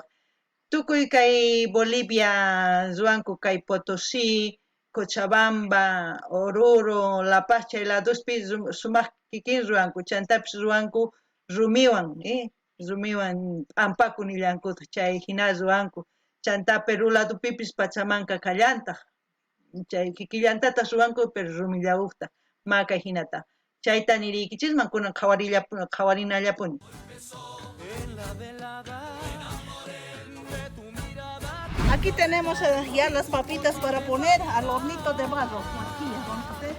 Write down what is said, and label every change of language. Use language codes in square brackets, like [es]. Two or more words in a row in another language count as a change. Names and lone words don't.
[qu] Tukuy kay Bolivia ruwanku kay Potosí, Cochabamba, Oruro, La Paz chay ladospi sumaq kikin ruwanku, chantapis ruwanku rumiwan, rumiwan p'ampaku nillankutaq chay hina ruwanku. Chanta Perú ladopipis pachamanca kallantaq, chay kikillantata ruwanku pero rumillawuqta ma kay hinata. Chayta niriykichisman kunan qhawarinallapuni. [es] Aquí tenemos ya las papitas para poner al hornito de barro. Aquí ya vamos a hacer.